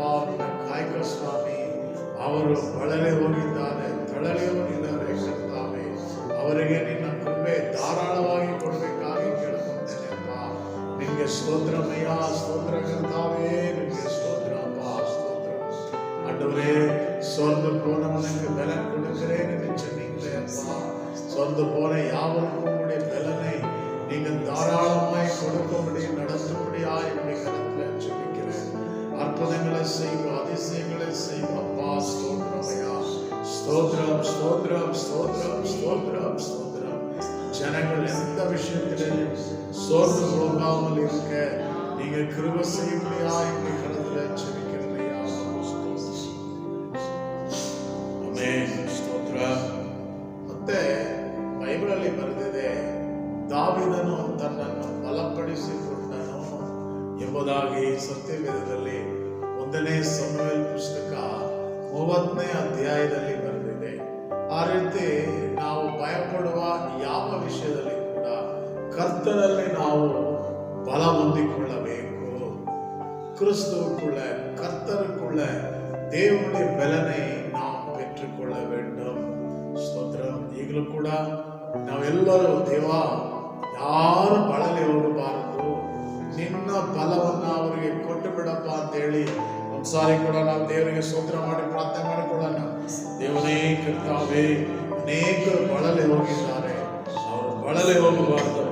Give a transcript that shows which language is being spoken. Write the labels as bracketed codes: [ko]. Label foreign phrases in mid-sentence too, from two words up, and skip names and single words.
[kn] ನಿನ್ನ ಕಾಯಕ ಸ್ವಾಮಿ, ಅವರು ಬಳಲಿ ಹೋಗಿದ್ದಾರೆ, ತಳಲಿ ಹೋಗಿದ್ದಾರೆ. ಕರ್ತಾವೆ, ಅವರಿಗೆ ನಿನ್ನ ಕೃಪೆ ಧಾರಾಳವಾಗಿ ಕೊಡಬೇಕಾಗಿ ಕೇಳ್ಕೊಳ್ತೇನೆಪ್ಪ. ನಿಮಗೆ ಸ್ತೋತ್ರಮಯ್ಯ, ಸ್ತೋತ್ರ ಕರ್ತಾವೇ, ನಿಮಗೆ ಸ್ತೋತ್ರಪ್ಪ, ಸ್ತೋತ್ರ. [ta] ஆண்டவரே, சோர்ந்து போனவனுக்கு பலன் கொடுக்கிறேன் என்று சொன்னீங்களே அப்பா. சோர்ந்து போன யாவருக்கும் உங்களுடைய பலனை நீங்கள் தாராளமாய் கொடுக்கும்படி, நடத்தும்படியாய் என்னுடைய கருத்தில் ஜெபிக்கிறேன். அற்புதங்களை செய்யும், அதிசயங்களை செய்யும் அப்பா. ஸ்தோத்திரமய்யா, ஸ்தோத்திரம், ஸ்தோத்திரம், ஸ்தோத்திரம், ஸ்தோத்திரம், ஸ்தோத்திரம். ஜனங்கள் எந்த விஷயத்திலும் சோர்ந்து போகாமல் இருக்க நீங்க கிருபை செய்யும்படியாய் என்னுடைய கருத்தில் ஜெபிக்கிறேன். [kn] ಆಮೆನ್, ಸ್ತೋತ್ರ. ಮತ್ತೆ ಬೈಬಲಲ್ಲಿ ಬರೆದಿದೆ, ದಾವೀದನು ತನ್ನನ್ನು ಬಲಪಡಿಸಿಕೊಂಡನು ಎಂಬುದಾಗಿ ಸತ್ಯವೇದದಲ್ಲಿ 1ನೇ ಸಮುವೇಲ್ ಪುಸ್ತಕ 30ನೇ ಅಧ್ಯಾಯದಲ್ಲಿ ಬರೆದಿದೆ. ಆ ರೀತಿ ನಾವು ಭಯಪಡುವ ಯಾವ ವಿಷಯದಲ್ಲಿ ಕೂಡ ಕರ್ತನಲ್ಲಿ ನಾವು ಬಲ ಹೊಂದಿಕೊಳ್ಳಬೇಕು. [ta] கிறிஸ்துவுக்குள்ள, கர்த்தருக்குள்ள தேவனுடைய பலனை நாம் பெற்றுக்கொள்ள வேண்டும். [kn] ಸ್ತೋತ್ರಂ. ಈಗಲೂ ಕೂಡ ನಾವೆಲ್ಲರೂ ದೇವ, ಯಾರು ಬಳಲಿ ಹೋಗಬಾರದು, ನಿನ್ನ ಬಲವನ್ನ ಅವರಿಗೆ ಕೊಟ್ಟು ಬಿಡಪ್ಪ ಅಂತ ಹೇಳಿ ಒಂದ್ಸಾರಿ ಕೂಡ ನಾವು ದೇವರಿಗೆ ಸ್ತೋತ್ರ ಮಾಡಿ ಪ್ರಾರ್ಥನೆ ಮಾಡಿಕೊಳ್ಳೋಣ. ದೇವನೇ ಕರ್ತಾವೇ, ಅನೇಕರು ಬಳಲಿ ಹೋಗಿದ್ದಾರೆ, ಅವರು ಬಳಲಿ ಹೋಗಬಾರದಪ್ಪ.